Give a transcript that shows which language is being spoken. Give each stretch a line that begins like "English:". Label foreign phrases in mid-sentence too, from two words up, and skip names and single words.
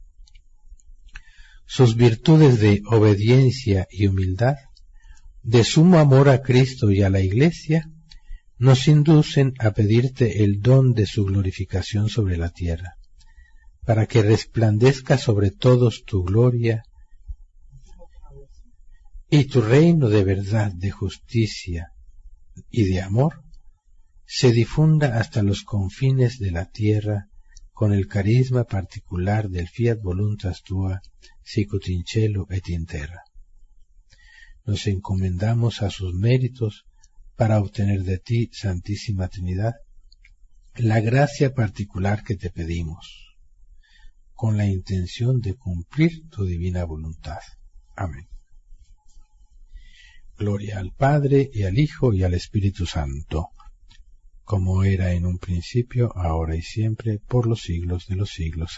Spanish: Sus virtudes de obediencia y humildad, de sumo amor a Cristo y a la Iglesia, nos inducen a pedirte el don de su glorificación sobre la tierra, para que resplandezca sobre todos tu gloria y tu reino de verdad, de justicia y de amor se difunda hasta los confines de la tierra con el carisma particular del
Latin: fiat voluntas tua, sicut in cielo et in terra.
Spanish: Nos encomendamos a sus méritos para obtener de ti, Santísima Trinidad, la gracia particular que te pedimos, con la intención de cumplir tu divina voluntad. Amén. Gloria al Padre, y al Hijo, y al Espíritu Santo, como era en un principio, ahora y siempre, por los siglos de los siglos.